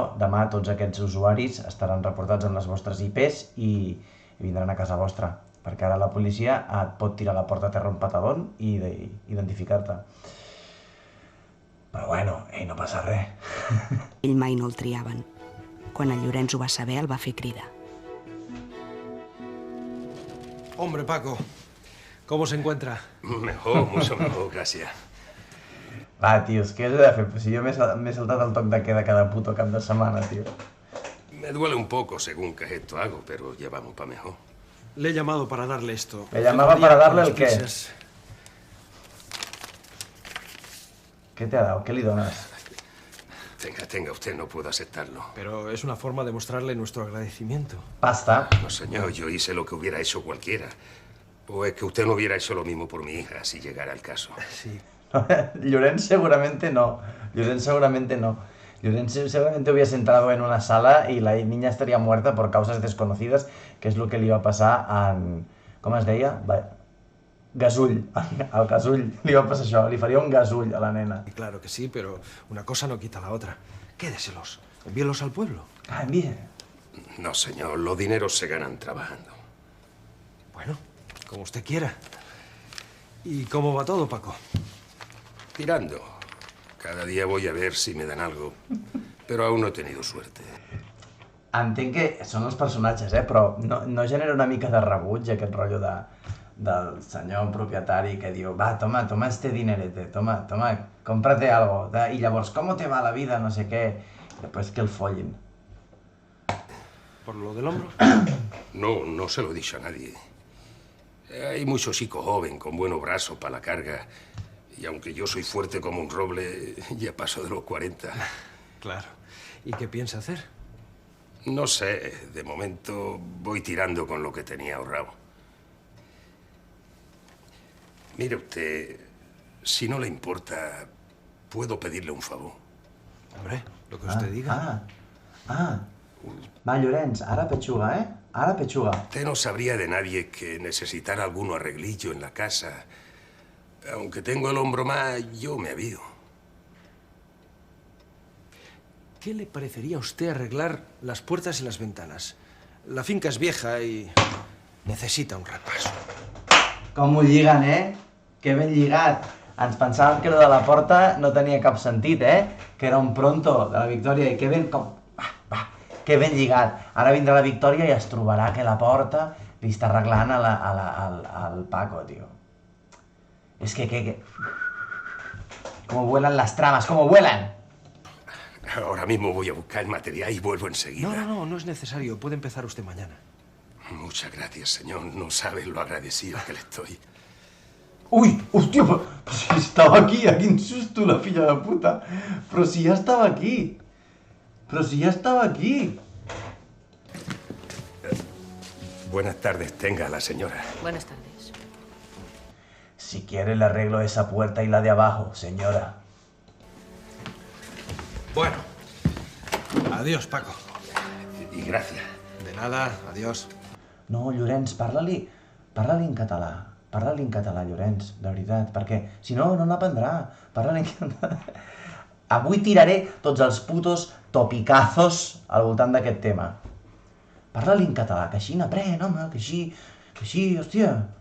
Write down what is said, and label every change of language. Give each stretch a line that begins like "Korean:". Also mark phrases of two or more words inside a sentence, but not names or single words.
Catalan: Demà tots aquests usuaris estaran reportats en les vostres IPs i vindran a casa vostra. Perquè ara la policia et pot tirar a la porta a terra un patadón i identificar-te. Però bueno, no passa res. Ell mai no el triaven. Quan el Llorenç ho va saber, el va fer cridar.
Spanish: Hombre, Paco, ¿cómo se encuentra? Mejor, mucho mejor, gracias.
Catalan: Va, tio, és que he de fer? Si jo m'he saltat el toc de queda cada puto cap de setmana, tio.
Spanish: Me duele un poco según qué gesto hago, pero ya vamos para mejor. Le he llamado para darle esto. ¿Le llamaba para darle el qué? ¿Qué te ha dado? ¿Qué le donas? Tenga usted, no puedo aceptarlo. Pero es una forma de mostrarle nuestro agradecimiento. Pasta. No, señor, yo hice lo que hubiera hecho cualquiera. O es que usted no hubiera hecho lo mismo por mi hija, si llegara el caso. Sí. Llorenç seguramente no. Llorenç seguramente hubiese entrado en una sala y la niña estaría muerta por causas desconocidas, que es lo que le iba a pasar a...
Catalan: ¿Cómo es deia? Gasull. Al gasull li va passar això. Li faria un gasull a la nena.
Spanish: Claro que sí, pero una cosa no quita la otra. Quédeselos. Envíelos al pueblo. Ah, envíe. No, señor. Los dineros se ganan trabajando. Bueno, como usted quiera. ¿Y cómo va todo, Paco? Tirando. Cada día voy a ver si me dan algo. Pero aún no he tenido suerte.
Catalan: Entenc que són els personatges, però no genera una mica de rebuig aquest rotllo del senyor propietari que diu va,
Spanish: toma este dinerete, toma, cómprate algo.
Catalan: I llavors,
Spanish: ¿cómo te va la vida?
Catalan: No sé què. I després que el follin.
Spanish: ¿Por lo del hombro? No se lo he dicho a nadie. Hay mucho chico joven con buenos brazos para la carga. Y aunque yo soy fuerte como un roble, ya paso de los 40. Claro. ¿Y qué piensa hacer? No sé. De momento voy tirando con lo que tenía ahorrado. Mire usted, si no le importa, puedo pedirle un favor. Hombre, lo que usted diga.
Catalan: Va, Llorenç, ara petxuga, Ara petxuga.
Spanish: Usted no sabría de nadie que necesitara algún arreglillo en la casa. Aunque tengo el hombro más, yo me avío. ¿Qué le parecería a usted arreglar las puertas y las ventanas? La finca es vieja y necesita un repaso.
Catalan: Com ho lliguen, Que ben lligat. Ens pensàvem que lo de la porta no tenia cap sentit, Que era un pronto de la Victòria i que ben... Que ben lligat. Ara vindrà la Victòria i es trobarà que la porta li està arreglant al Paco, tio. És que...
Spanish: Como vuelan las tramas, como vuelan. Ahora mismo voy a buscar el material y vuelvo enseguida. No es necesario. Puede empezar usted mañana. Muchas gracias, señor. No sabe lo agradecido que le estoy.
Catalan: Ui, hòstia, però si estava aquí, quin susto, la filla de puta. Però si ja estava aquí.
Spanish: Buenas tardes, tenga la señora. Buenas tardes. Si quiere le arreglo esa puerta y la de abajo, señora. Bueno. Adiós, Paco. Y gracias. De nada, adiós.
Catalan: No, Llorenç, parla-li en català. Parla-li en català, Llorenç, de veritat, perquè si no, no n'aprendrà. Parla-li en català. Avui tiraré tots els putos topicazos al voltant d'aquest tema. Parla-li en català, que així n'aprèn, home, que així, hòstia.